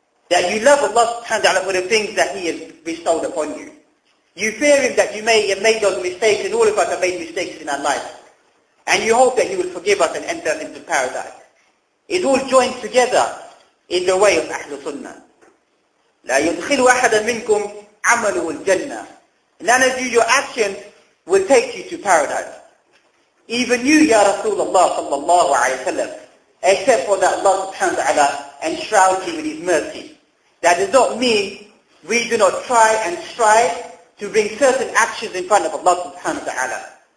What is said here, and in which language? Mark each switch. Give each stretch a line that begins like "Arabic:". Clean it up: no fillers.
English: That you love Allah subhanahu wa ta'ala for the things that He has bestowed upon you. You fear Him that you may have made those mistakes, and all of us have made mistakes in our lives. And you hope that He will forgive us and enter us into paradise. It's all joined together in the way of Ahlul Sunnah.
Arabic: لا يدخل أحدا منكم عمله الجنة.
English: None of you, your actions will take you to paradise. Even you, Ya Rasulullah sallallahu alayhi wa sallam, except for that Allah subhanahu wa ta'ala enshrouds you with His mercy. That does not mean we do not try and strive to bring certain actions in front of Allah subhanahu wa ta'ala.